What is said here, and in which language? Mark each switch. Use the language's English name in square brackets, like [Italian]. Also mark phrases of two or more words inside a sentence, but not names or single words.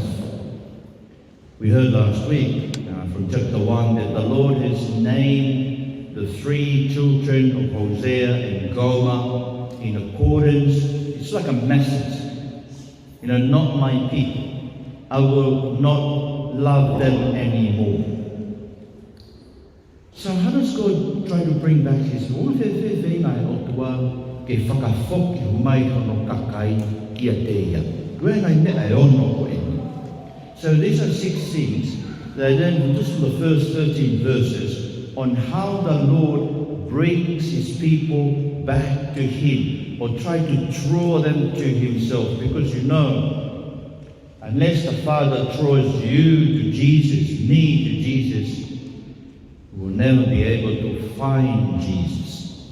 [English] We heard last week from chapter 1 that the Lord has named the 3 children of Hosea and Gomer in accordance. It's like a message. Not my people. I will not love them anymore. So how does God try to bring back His own [Tongan] fēfē Otua ke fakafoki hono kakai kiate? [English] So these are 6 things that then, just from the first 13 verses, on how the Lord brings His people back to Him, or try to draw them to Himself. Because unless the Father draws you to Jesus, me to Jesus, we will never be able to find Jesus.